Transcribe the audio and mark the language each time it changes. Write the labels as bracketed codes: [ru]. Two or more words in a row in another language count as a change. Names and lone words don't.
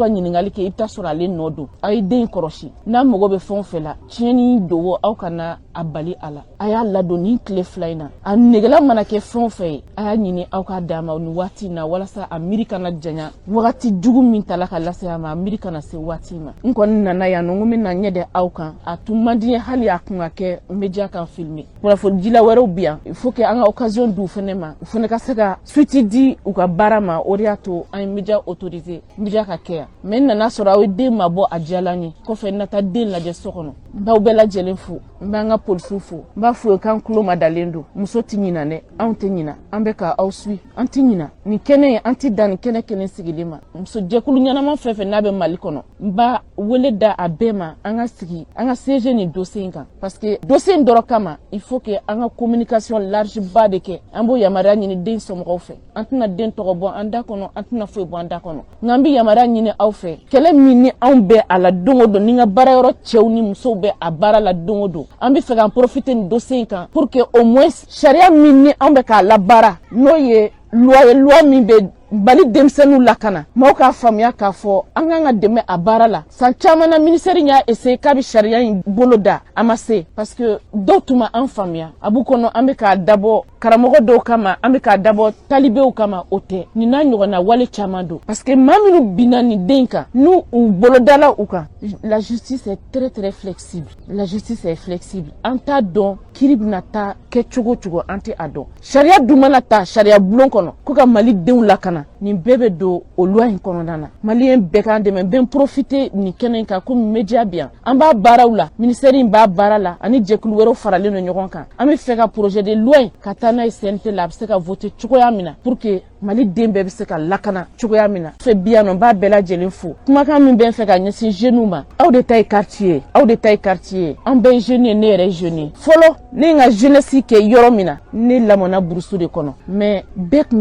[bm] ɲininkali kɛ i bɛ taa sɔrɔ ale nɔ don a ye den kɔrɔsi n'a mago bɛ fɛn o fɛn la tiɲɛni dogo aw kana a bali a la a y'a ladon ni tile fila in na a negela mana kɛ fɛn o fɛn ye a y'a ɲini aw k'a d'a ma nin waati in na walasa a miiri kana janya wagati jugu min tala ka lase a ma a miiri kana se waati ma n kɔni nana yan nɔ n ko n bɛna ɲɛ dɛ aw kan a tun man di n ye hali a kun ka kɛ n bɛ diya kan filmer kunnafonidila wɛrɛw bi yan [fr] il faut que [bm] an ka occasion d'u fɛnɛ ma u fɛnɛ ka se ka suite di u ka baara ma o de y'a to an ye [fr] media autoriser [bm] media ka kɛ yan mais n nana sɔrɔ aw ye den mabɔ a diyala n ye kɔfɛ n na taa den lajɛ so kɔnɔ n b'aw bɛɛ lajɛlen fo n b'an ka polisiw fo n b'a fɔ ye k'an tulo ma dalen don muso tɛ ɲina dɛ anw tɛ ɲina an bɛ ka aw suit an tɛ ɲina nin kɛnɛ ye an tɛ dan nin kɛnɛ kelen sigilen ma muso jɛkulu ɲɛnama fɛn fɛn n'a bɛ mali kɔnɔ n b'a wele da a bɛɛ ma an ka sigi an ka siéger nin dossier in kan [fr] parce que [bm] dossier in dɔrɔn kama [fr] il faut que [bm] an ka [fr] communication large [bm] ba de kɛ an b'o yamaruya ɲini den somɔgɔw fɛ an tɛna den tɔgɔ bɔ an da kɔnɔ an tɛna foyi bɔ an da kɔnɔ nka an bɛ yamaruya ɲini aw fɛ kɛlɛ min ni anw bɛ a la don o don ni n ka baara yɔrɔ cɛw ni musow bɛ a baara la don o don an bɛ fɛ k'an profiter nin dossier in kan [fr] pour que au moins [bm] sariya min ni anw bɛ k'a labaara n'o ye loi min bɛ bali denmisɛnninw lakana maaw k'a faamuya k'a fɔ an k'an ka dɛmɛ a baara la san caman na ministère y'a essayer k'a bɛ sariya in bolo da a ma se [fr] parce que [bm] dɔw tun ma an faamuya a b'u kɔnɔ an bɛ k'a dabɔ karamɔgɔ dɔw kama an bɛ k'a dabɔ talibew kama o tɛ nin n'a ɲɔgɔnna wale caman don [fr] parce que [bm] maa minnu binna nin den kan n'u u bolodala u kan [fr] la justice est très très flexible la justice est flexible [bm] an t'a dɔn kiiri bɛna taa kɛ cogo cogo an tɛ a dɔn sariya dun mana ta sariya bulon kɔnɔ ko ka mali denw lakana nin bɛɛ bɛ don o loi in kɔnɔna na maliyɛn bɛɛ k'an dɛmɛ n bɛ n profiter nin kɛnɛ in kan komi media bɛ yan an b'a baaraw la ministère in b'a baara la ani jɛkulu wɛrɛw faralen don ɲɔgɔn kan an bɛ fɛ ka [fr] projet de loi [bm] in ka taa n'a ye CNT la a bɛ se ka voter cogoya min na [fr] pour que [bm] mali den bɛɛ bɛ se ka lakana cogoya min na fɛ bi yan nɔ n b'a bɛɛ lajɛlen fo kumakan min bɛ n fɛ ka ɲɛsin jeunes ma aw de ta ye quartier ye aw de ta ye quartier ye an bɛɛ ye jeune ye ne yɛrɛ ye jeune ye fɔlɔ ne ye n ka jeunesse kɛ yɔrɔ min na ne lamɔna burusu de kɔnɔ mais bɛɛ tun